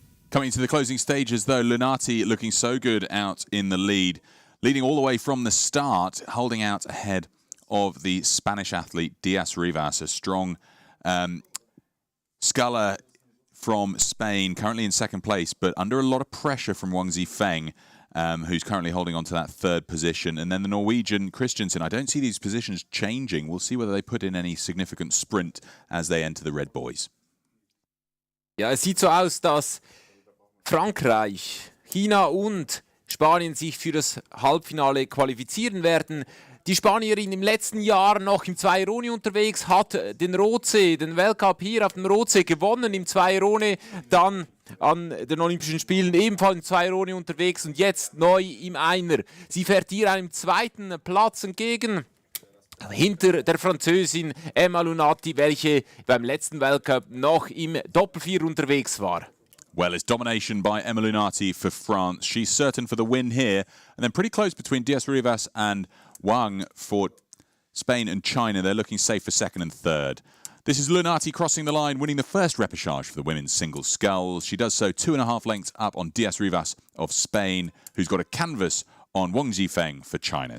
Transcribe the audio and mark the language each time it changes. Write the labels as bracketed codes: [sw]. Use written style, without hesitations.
[en] Coming to the closing stages, though, Lunati looking so good out in the lead, leading all the way from the start, holding out ahead of the Spanish athlete Diaz-Rivas, a strong sculler from Spain, currently in second place, but under a lot of pressure from Wang Zifeng, who's currently holding on to that third position. And then the Norwegian Christensen. I don't see these positions changing. We'll see whether they put in any significant sprint as they enter the Red Boys. [de] Ja, es sieht so aus, dass Frankreich, China und Spanien sich für das Halbfinale qualifizieren werden. Die Spanierin im letzten Jahr noch im Zweierone unterwegs, hat den Rotsee, den Weltcup hier auf dem Rotsee gewonnen im Zweierone, dann an den Olympischen Spielen ebenfalls im Zweierone unterwegs und jetzt neu im Einer. Sie fährt hier einem zweiten Platz entgegen, hinter der Französin Emma Lunati, welche beim letzten Weltcup noch im Doppelvier unterwegs war. [en] Well, it's domination by Emma Lunati for France. She's certain for the win here. And then pretty close between Diaz Rivas and Wang for Spain and China. They're looking safe for second and third. This is Lunati crossing the line, winning the first repechage for the women's single sculls. She does so 2.5 lengths up on Diaz Rivas of Spain, who's got a canvas on Wang Zifeng for China.